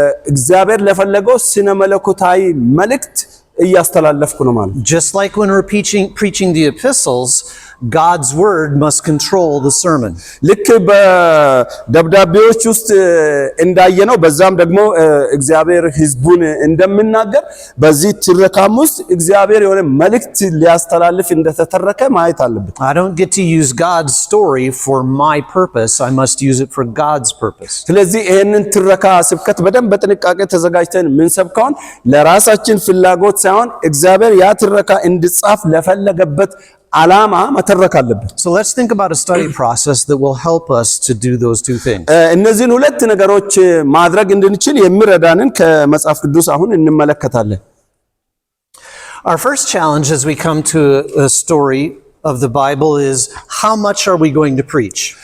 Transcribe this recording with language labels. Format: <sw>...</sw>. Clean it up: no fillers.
<am>እግዚአብሔር ለፈለገው ስነ መለኮታዊ መልእክት እያስተላለፍኩ ነው ማለት።</am> <en>Just like when we're preaching the epistles, God's word must control the sermon.</en> <am>ልክ በደብዳቤዎች ውስጥ እንዳየነው በዛም ደግሞ እግዚአብሔር ሕዝቡን እንደምናገር በዚህ ትረካም ውስጥ እግዚአብሔር የሆነ መልእክት ሊያስተላልፍ እንደተተረከ ማየት አለብን።</am> <en>I don't get to use God's story for my purpose. I must use it for God's purpose.</en> <am>ስለዚህ ይሄንን ትረካ ስብከት በደንብ በጥንቃቄ ተዘጋጅተን ምንሰብከውን ለራሳችን ፍላጎት ሳይሆን እግዚአብሔር ያ ትረካ እንዲጻፍ ለፈለገበት ዓላማ መተረክ አለብን።</am> <en>So let's think about a study process that will help us to do those two things.</en> <am>እነዚህን ሁለት ነገሮች ማድረግ እንድንችል የሚረዳንን ከመጽሐፍ ቅዱስ አሁን እንመለከታለን።</am> <en>Our first challenge as we come to a story of the Bible is how much are we going to preach?</en>